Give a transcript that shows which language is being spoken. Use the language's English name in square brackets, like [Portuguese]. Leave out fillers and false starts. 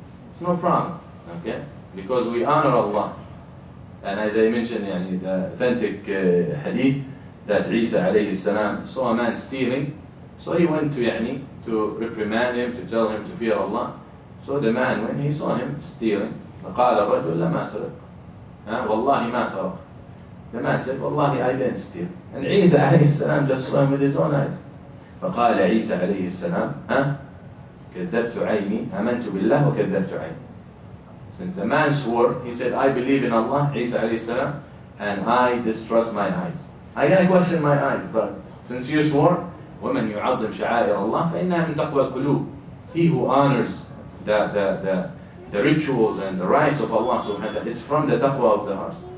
[English] It's no problem, okay? Because we honor Allah. And as I mentioned, the authentic hadith that Isa alayhi salam saw a man stealing, so he went to reprimand him, to tell him to fear Allah. So the man, when he saw him stealing, [Arabic] فقال الرجل لا ما سرق. والله ما سرق. [English] The man said, Wallahi, I didn't steal. And Isa alayhi salam just saw him with his own eyes. [Arabic] فقال عيسى عليه السلام كذبت عيني آمنت بالله وكذبت عيني. [English] Since the man swore, he said, I believe in Allah, Isa alayhi salam, and I distrust my eyes. I gotta question my eyes, but since you swore, [Arabic] وَمَنْ يُعَظِّمْ شَعَائِرَ اللَّهِ فَإِنَّهَا مِنْ تَقْوَى الْقُلُوبِ. [English] He who honors the rituals and the rights of Allah subhanahu wa ta'ala, it's from the taqwa of the heart.